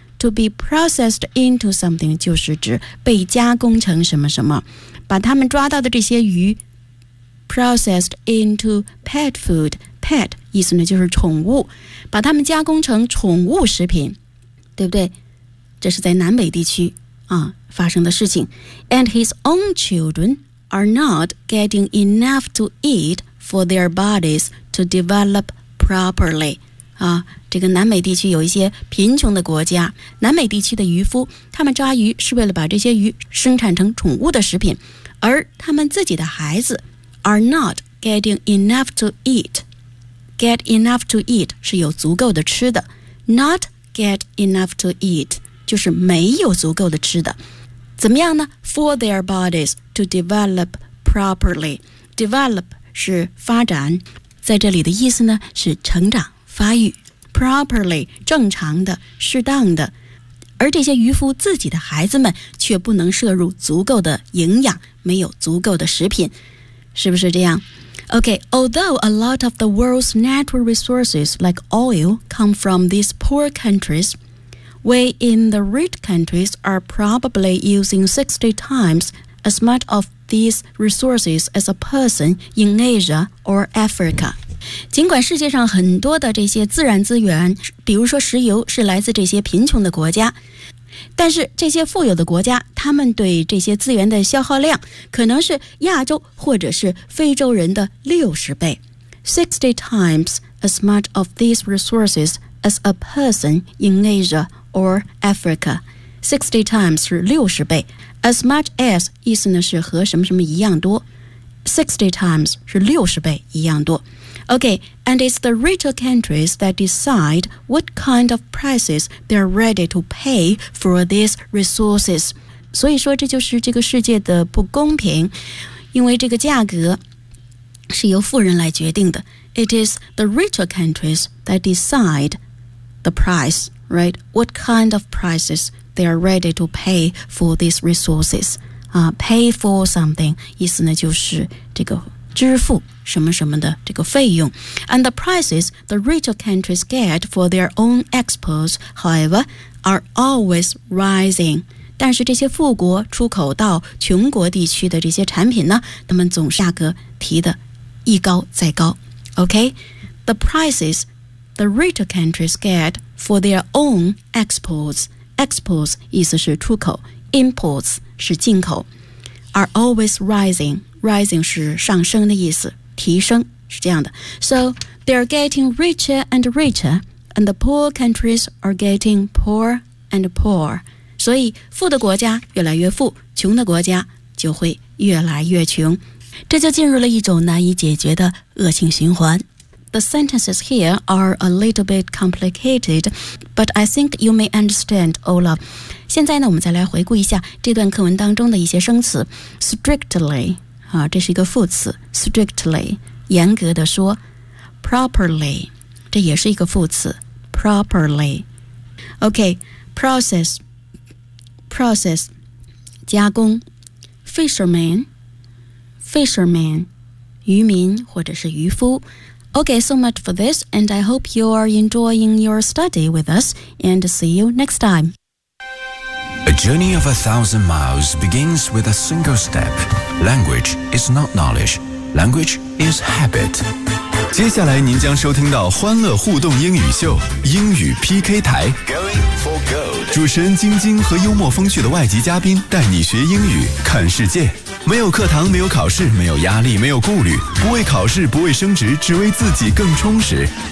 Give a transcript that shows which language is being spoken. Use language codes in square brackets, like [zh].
[en] To be processed into something [zh] 就是指被加工成什么什么，把他们抓到的这些鱼 [en] Processed into pet food. [zh] Pet 意思呢就是宠物，把它们加工成宠物食品，对不对？这是在南北地区啊发生的事情。 [en] And his own children are not getting enough to eat for their bodies to develop properly. [zh] 啊，这个南美地区有一些贫穷的国家，南美地区的渔夫，他们抓鱼是为了把这些鱼生产成宠物的食品，而他们自己的孩子。 [en] Are not getting enough to eat. Get enough to eat [zh] 是有足够的吃的。 [en] Not get enough to eat [zh] 就是没有足够的吃的。怎么样呢？ [en] For their bodies to develop properly. [zh] Develop 是发展，在这里的意思呢是成长、发育。 Properly 正常的、适当的。而这些渔夫自己的孩子们却不能摄入足够的营养，没有足够的食品。是不是这样？ [en] Okay, although a lot of the world's natural resources like oil come from these poor countries, we in the rich countries are probably using 60 times as much of these resources as a person in Asia or Africa. [zh] 尽管世界上很多的这些自然资源，比如说石油，是来自这些贫穷的国家，但是这些富有的国家，他们对这些资源的消耗量可能是亚洲或者是非洲人的60倍。 [en] 60 times as much of these resources as a person in Asia or Africa. [zh] 60 times 是60倍， as much as 意思呢是和什么什么一样多， 60 times 是60倍一样多。 [en] OK, and it's the richer countries that decide what kind of prices they're ready to pay for these resources. [zh] 所以说这就是这个世界的不公平，因为这个价格是由富人来决定的。 [en] It is the richer countries that decide the price, right? What kind of prices they are ready to pay for these resources、pay for something [zh] 意思呢就是这个支付什么什么的这个费用。 [en] And the prices the richer countries get for their own exports, however, are always rising. [zh] 但是这些富国出口到穷国地区的这些产品呢，他们总是价格提的一高再高。 [en] OK, the prices the richer countries get for their own exports, exports [zh] 意思是出口， [en] imports [zh] 是进口， [en] are always rising, rising [zh] 是上升的意思，提升是这样的。 [en] So they're getting richer and richer, and the poor countries are getting poor and poor. [zh] 所以富的国家越来越富，穷的国家就会越来越穷，这就进入了一种难以解决的恶性循环。 [en] The sentences here are a little bit complicated, but I think you may understand, Olaf. [zh] 现在呢，我们再来回顾一下这段课文当中的一些生词。 Strictly, 啊，这是一个副词。Strictly, 严格的说。 Properly, 这也是一个副词。Properly. Okay, process, 加工。 Fisherman, 渔民或者是渔夫。 [en] Okay, so much for this, and I hope you are enjoying your study with us, and see you next time. A journey of 1,000 miles begins with a single step. Language is not knowledge. Language is habit. [zh] 接下来您将收听到欢乐互动英语秀，英语 PK 台。 [en] Going for gold. [zh] 主持人晶晶和幽默风趣的外籍嘉宾带你学英语，看世界。没有课堂，没有考试，没有压力，没有顾虑，不为考试，不为升职，只为自己更充实。